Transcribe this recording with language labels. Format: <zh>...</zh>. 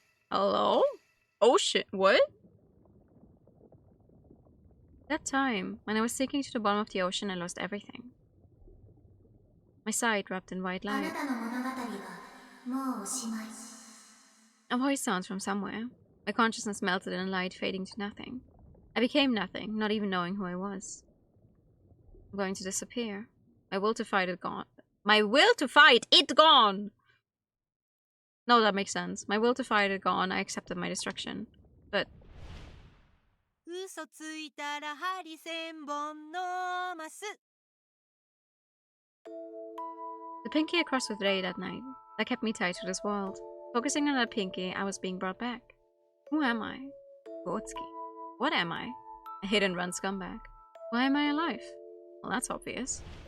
<en>Hello? Oh shit, what? That time, when I was sinking to the bottom of the ocean, I lost everything. My side wrapped in white</en> <ja>あな</ja> <en>light.</en> <ja>たの物語はもうおしまい。</ja> <en>A voice sounds from somewhere. My consciousness melted in light, fading to nothing. I became nothing, not even knowing who I was. I'm going to disappear. My will to fight it gone. My will to fight it gone! No, that makes sense. My will to fight it gone, I accepted my destruction. But</en> <ja>嘘ついたら針千本のマス。</ja> <en>the pinky I crossed with Ray that night, that kept me tied to this world. Focusing on that pinky, I was being brought back. Who am I? Kuotsuki. What am I? A hit-and-run scumbag. Why am I alive? Well, that's obvious.</en>